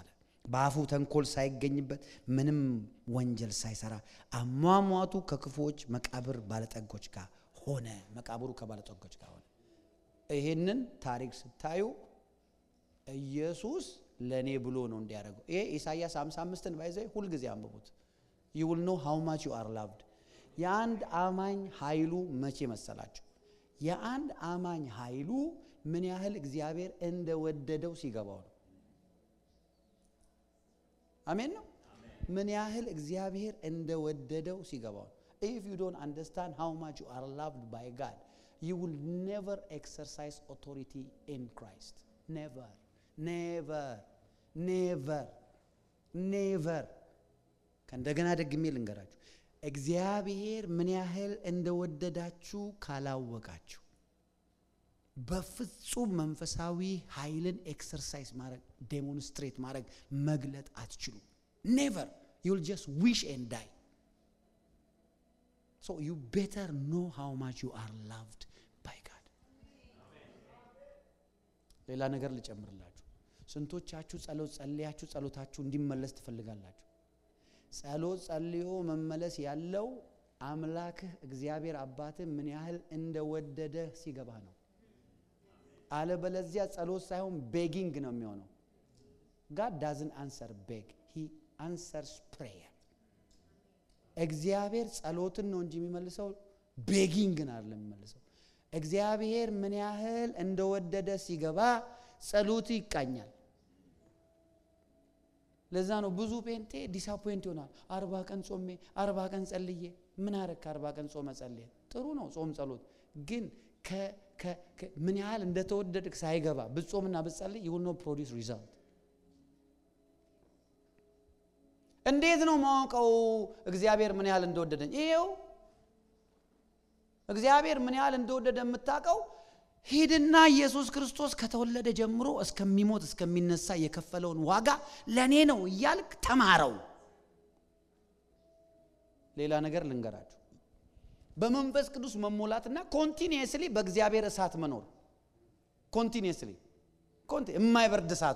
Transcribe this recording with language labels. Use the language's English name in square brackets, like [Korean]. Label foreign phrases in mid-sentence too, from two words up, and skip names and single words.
[Amharic] በአፉ ተንኮል ሳይገኝበት ምንም ወንጀል ሳይሰራ አሟሟቱ ከክፉዎች መቃብር ባለጠጎች ጋር ሆነ። መቃብሩ ከባለጠጎች ጋር ሆነ። ይሄንን ታሪክ ስታዩ ኢየሱስ ለኔ ብሎ ነው እንዲያደርገው። ይሄ ኢሳይያስ 55ን ባይዘይ ሁሉ ጊዜ አንብቡት። [English] you will know how much you are loved። [Amharic] የአንድ አማኝ ኃይሉ መቼ መሰላችሁ? የአንድ አማኝ ኃይሉ ምን ያህል እግዚአብሔር እንደወደደው ሲገባው ነው። አሜን ነው። ምን ያህል እግዚአብሔር እንደወደደው ሲገባው ነው። [English] if you don't understand how much you are loved by God, you will never exercise authority in Christ. never never never never [Amharic] ከእንደገና ደግሜ ልንገራችሁ፣ እግዚአብሔር ምን ያህል እንደወደዳችሁ ካላወቃችሁ በፍጹም መንፈሳዊ ኃይልን ኤክሰርሳይዝ ማድረግ ዴሞንስትሬት ማድረግ መግለጥ አትችሉ። never. [English] you will just wish and die. so you better know how much you are loved by God. [Amharic] ሌላ ነገር ልጨምርላችሁ። ስንቶቻችሁ ጸሎት ጸልያችሁ ጸሎታችሁ እንዲመለስ ትፈልጋላችሁ? ጸሎት ጸልዮ መመለስ ያለው አምላክህ እግዚአብሔር አባትህ ምን ያህል እንደወደደ ሲገባ ነው። አለበለዚያ ጸሎት ሳይሆን ቤጊንግ ነው የሚሆነው። [English] God doesn't answer beg, he answers prayer. [Amharic] እግዚአብሔር ጸሎትን ነው እንጂ የሚመልሰው ቤጊንግን አይደለም የሚመልሰው። እግዚአብሔር ምን ያህል እንደወደደ ሲገባ ጸሎት ይቃኛል። ለዛ ነው ብዙ ጴንጤ ዲስአፖይንት ይሆናል። 40 ቀን ጾሜ 40 ቀን ጸልዬ ምን አረክ? 40 ቀን ጾመ ጸልዬ ጥሩ ነው ጾም ጸሎት፣ ግን ምን ያህል እንደተወደድክ ሳይገባ ብጾምና ብጸልይ [English] you will not produce result። [Amharic] እንዴት ነው ማውቀው እግዚአብሔር ምን ያህል እንደወደደኝ? ይሄው እግዚአብሔር ምን ያህል እንደወደደ የምታውቀው ሄድና ኢየሱስ ክርስቶስ ከተወለደ ጀምሮ እስከሚሞት እስከሚነሳ የከፈለውን ዋጋ ለኔ ነው እያልክ ተማረው። ሌላ ነገር ልንገራችሁ። በመንፈስ ቅዱስ መሞላትና ኮንቲኒየስሊ በእግዚአብሔር እሳት መኖር ኮንቲኒየስሊ የማይበርድ እሳት